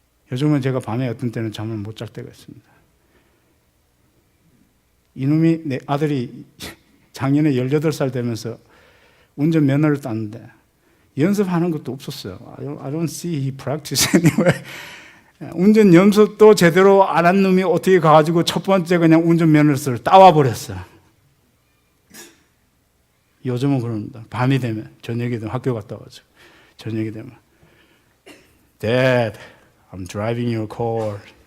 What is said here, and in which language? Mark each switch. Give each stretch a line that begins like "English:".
Korean: 요즘은 제가 밤에 어떤 때는 잠을 못 잘 때가 있습니다. 이놈이, 내 아들이 작년에 18살 되면서 운전면허를 땄는데 연습하는 것도 없었어요.
English: I don't see he practice anyway.
Korean: 운전 연습도 제대로 안 한 놈이 어떻게 가가지고 첫 번째 그냥 운전면허를 따와 버렸어요. 요즘은 그럽니다. 밤이 되면, 저녁이 되면 학교 갔다 와가지고 저녁이 되면
English: Dad, I'm driving your car.